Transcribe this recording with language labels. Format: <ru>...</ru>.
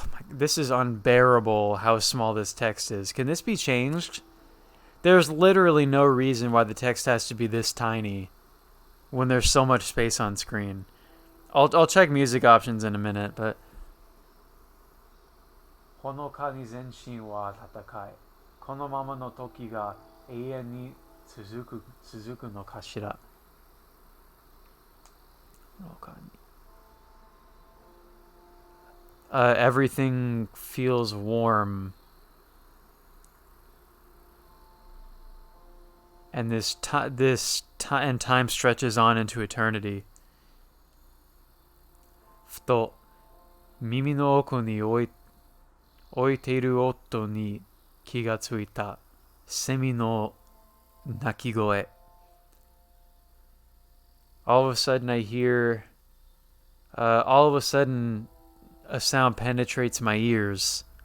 <en>This is unbearable how small this text is. Can this be changed? There's literally no reason why the text has to be this tiny when there's so much space on screen. I'll check music options in a minute, but</en> <ja>ほのかに全身は戦い。このままの時が永遠に続くのかしら。</ja> <en>Everything feels warm. And and time stretches on into eternity.</en> <ja>ふと耳の奥に置いている音に気がついた。セミの鳴き声.</ja> <en>All of a sudden I hear, all of a sudden a sound penetrates my ears.</en>